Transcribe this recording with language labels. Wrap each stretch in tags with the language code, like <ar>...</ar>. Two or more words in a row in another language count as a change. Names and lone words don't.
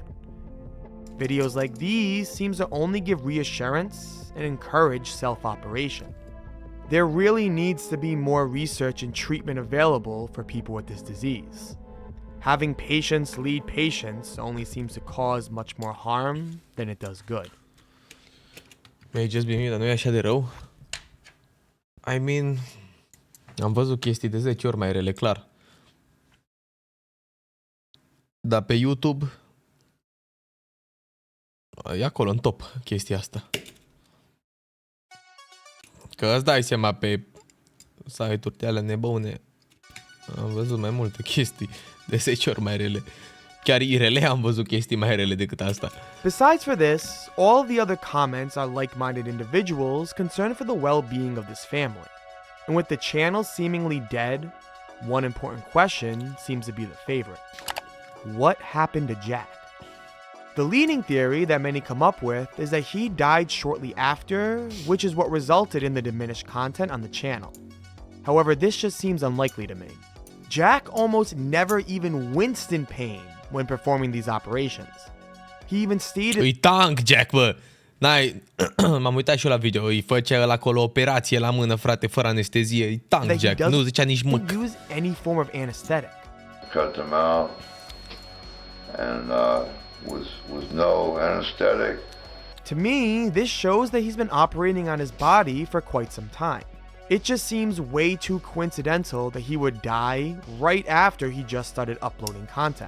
<en>Videos like these seems to only give reassurance and encourage self-operation. There really needs to be more research and treatment available for people with this disease. Having patients lead patients only seems to cause much more harm than it does good. May just be me,</en> <ro>dar nu e așa de rău?</ro> <en>I mean,</en> <ro>am văzut chestii de 10 ori mai rele, clar. Dar pe YouTube e acolo în top chestia asta. Că îți dai seama pe site-uri de alea nebune. Am văzut mai multe chestii de 10 ori mai rele. Chiar irele am văzut chestii mai rele decât asta.</ro> <en>Besides for this, all the other comments are like-minded individuals concerned for the well-being of this family. And with the channel seemingly dead, one important question seems to be the favorite. What happened to Jack? The leading theory that many come up with is that he died shortly after, which is what resulted in the diminished content on the channel. However, this just seems unlikely to me. Jack almost never even winced in pain when performing these operations. He even stated...</en> <ro>Îi tank, Jack, bă! N-ai... M-am uitat și eu la video. Îi făcea ăla acolo operație la mână, frate, fără anestezie. Îi tank, Jack. Nu zicea nici mâc.</ro> <en>Use any form of anesthetic. Cut them out, and was no anesthetic. To me, this shows that he's been operating on his body for quite some time. It just seems way too coincidental that he would die right after he just started uploading content.</en>